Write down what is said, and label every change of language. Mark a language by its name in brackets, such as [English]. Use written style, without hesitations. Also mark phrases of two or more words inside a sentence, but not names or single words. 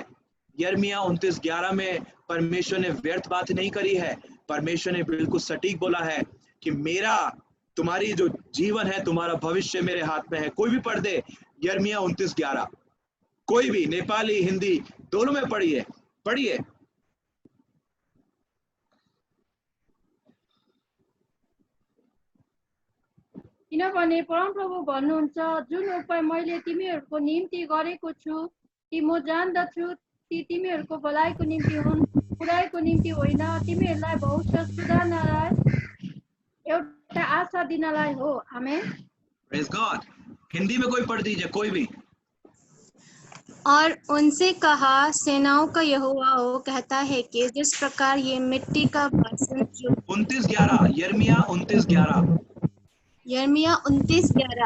[Hindi] यिर्मयाह 29:11 में परमेश्वर ने व्यर्थ बात नहीं करी है, परमेश्वर ने बिल्कुल सटीक बोला है कि मेरा तुम्हारी जो जीवन है, तुम्हारा भविष्य मेरे हाथ में है। कोई भी पढ़ दे यिर्मयाह 29:11, कोई भी, नेपाली हिंदी दोनों में पढ़िए पढ़िए। [Nepali] किनभने परमप्रभु भन्नुहुन्छ, जुन उपाय मैले तिमीहरूको निम्ति गरेको छु ती म जान्दछु, ती तिमीहरूको भलाइको निम्ति हुन्, बुराइको निम्ति होइन, तिमीहरूलाई भविष्य सुधार्नलाई, एउटा आशा दिनलाई हो। आमेन। [English] Praise God. [Hindi] हिंदी में कोई पढ़ दीजिए, कोई भी। और उनसे कहा, सेनाओं का यहोवा हो कहता है कि जिस प्रकार ये मिट्टी का बर्तन जो 29:11 यिर्मयाह 29:11 यिर्मयाह 29:11